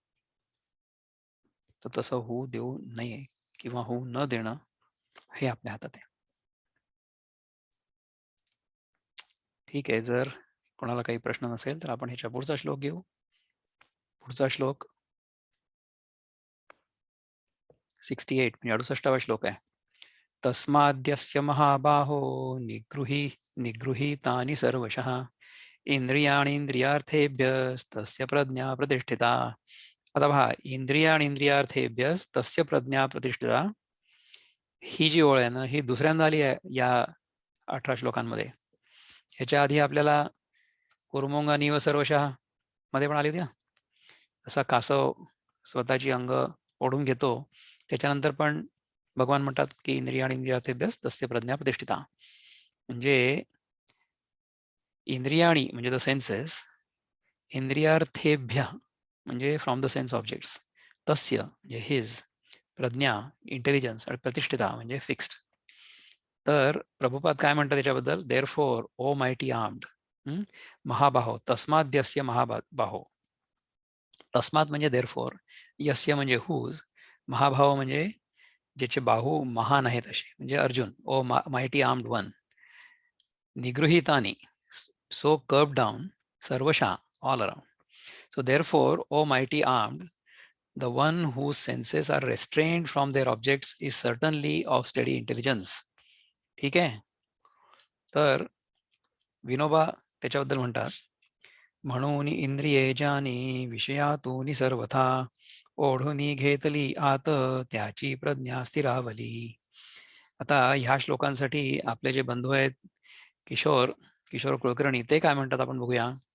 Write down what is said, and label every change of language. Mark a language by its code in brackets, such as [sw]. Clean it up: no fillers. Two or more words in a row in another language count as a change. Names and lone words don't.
[mr] तर तसं होऊ देऊ नये किंवा होऊ न देणं हे आपल्या हातात आहे. ठीक आहे. जर कोणाला काही प्रश्न नसेल, तर आपण ह्याच्या पुढचा श्लोक घेऊ. पुढचा श्लोक 68 म्हणजे 68वा श्लोक आहे. [sa] तस्माद्यस्य महाबाहो निगृहीतानि सर्वशः इंद्रियाणींद्रियार्थेभ्यस्तस्य प्रज्ञा प्रतिष्ठिता. [mr] आता पहा, [sa] इंद्रियाणींद्रियार्थेभ्यस्तस्य प्रज्ञा प्रतिष्ठिता. [mr] ही जी ओळ आहे ना, ही दुसऱ्यांदा आली आहे या 18 श्लोकांमध्ये. ह्याच्या आधी आपल्याला कुर्मोंगानी व सर्वशः मध्ये पण आली होती ना. जसा कासव स्वतःची अंग ओढून घेतो, त्याच्यानंतर पण भगवान म्हणतात की [sa] इंद्रियाणी इंद्रियार्थेभ्यस तस्य प्रज्ञा प्रतिष्ठिता. [mr] म्हणजे इंद्रियाणी म्हणजे [en] the senses, [mr] इंद्रियार्थेभ्य म्हणजे [en] from the sense objects, [mr] तस्य म्हणजे हिज, प्रज्ञा इंटेलिजन्स आणि प्रतिष्ठिता म्हणजे फिक्स्ड. तर प्रभुपाद काय म्हणतात त्याच्याबद्दल, [en] therefore O mighty armed, [sa] महाबाहो तस्माद्यस्य महाबाहो. [mr] तस्मात म्हणजे [en] therefore, [mr] यस्य म्हणजे हुज, महाभाव म्हणजे ज्याचे बाहू महान आहेत असे, म्हणजे अर्जुन. [en] O mighty armed one, [mr] निगृहीतानि, [en] so curb down, [mr] सर्वशा [en] all around. So therefore, O mighty armed, the one whose senses are restrained from their objects is certainly of steady intelligence. [mr] ठीक आहे. तर विनोबा त्याच्याबद्दल म्हणतात, म्हणून इंद्रिये जानी विषयातून सर्वथा, ओढुनी घेतली आत त्याची प्रज्ञा स्थिरावली. आता ह्या श्लोकांसाठी आपले जे बंधू आहेत किशोर कुलकर्णी, ते काय म्हणतात आपण बघूया.